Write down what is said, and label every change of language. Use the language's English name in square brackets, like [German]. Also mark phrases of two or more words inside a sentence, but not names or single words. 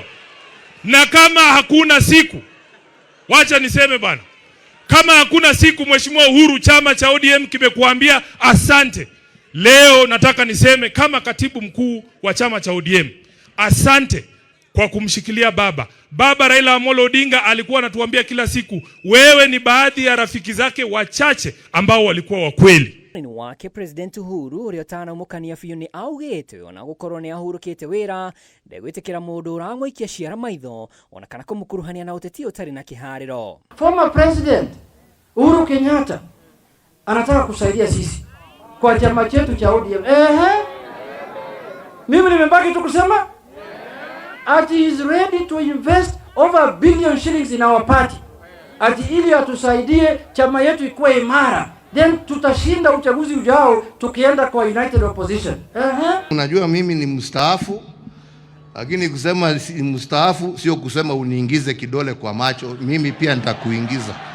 [Swahili] Na kama hakuna siku, wacha niseme bana, kama hakuna siku Mheshimiwa Uhuru chama cha ODM kimekuambia asante, leo nataka niseme kama katibu mkuu wa chama cha ODM, asante kwa kumshikilia baba Raila Amolo Odinga. Alikuwa anatuambia kila siku wewe ni baadhi ya rafiki zake wachache ambao walikuwa wa kweli. [Kikuyu] Ni wake President Uhuru ũrĩa ũtanamũkania biũ nĩ augĩte ona gũkorwo nĩ ahurũkĩte wĩra ndegwĩtĩkĩra mũndũ ũramũikia ciara maitho ona kana kũmũkuruhania na ũteti ũtarĩ na kĩharĩro. [English] Former President [Swahili] Uhuru Kenyatta anataka kusaidia sisi kwa chama chetu cha ODM. Mimi nimebaki tu kusema ati [English] he is ready to invest over $1 billion shillings in our party [Swahili] ati ili atusaidie chama yetu ikuwe imara, then tutashinda uchaguzi ujao tukienda kwa United Opposition. Unajua mimi ni mstaafu, lakini kusema mstaafu sio kusema uniingize kidole kwa macho, mimi pia nitakuingiza.